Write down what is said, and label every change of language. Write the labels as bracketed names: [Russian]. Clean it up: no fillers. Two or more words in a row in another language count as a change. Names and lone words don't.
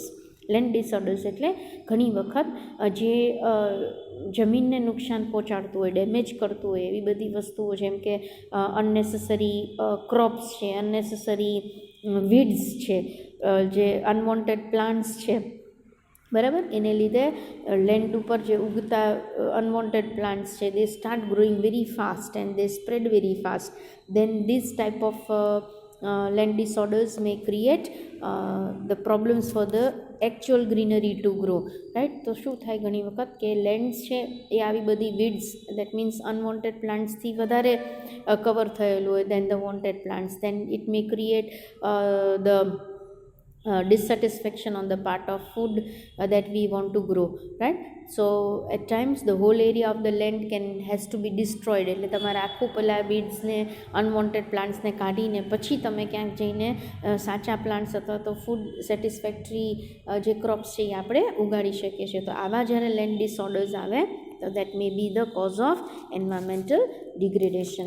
[English] land disorders [Gujarati] એટલે ઘણી વખત જે જમીનને નુકસાન પહોંચાડતું હોય, ડેમેજ કરતું હોય એવી બધી વસ્તુઓ, જેમ કે [English] unnecessary crops [Gujarati] છે, [English] unnecessary weeds [Gujarati] છે, જે [English] unwanted plants [Gujarati] છે, બરાબર, એને લીધે લેન્ડ ઉપર જે ઉગતા [English] unwanted plants [Gujarati] છે [English] they start growing very fast and they spread very fast. then this type of land disorders may create the problems for the actual greenery to grow, right? [Gujarati] તો શું થાય ઘણી વખત કે લેન્ડ્સ છે એ આવી બધી વીડ્સ, [English] that means unwanted plants થી [Gujarati] વધારે કવર થયેલું હોય [English] then the wanted plants. then it may create the dissatisfaction on the part of food that we want to grow, right? So at times the whole area of the land has to be destroyed. [Gujarati] એટલે તમારે આખું પેલા વીડ્સને [English] unwanted plants ને [Gujarati] કાઢીને પછી તમે ક્યાંક જઈને સાચા પ્લાન્ટ્સ અથવા તો [English] food satisfactory [Gujarati] જે ક્રોપ્સ છે એ આપણે ઉગાડી શકીએ છીએ. તો આવા જ્યારે [English] land disorders [Gujarati] આવે તો [English] that may be the cause of environmental degradation.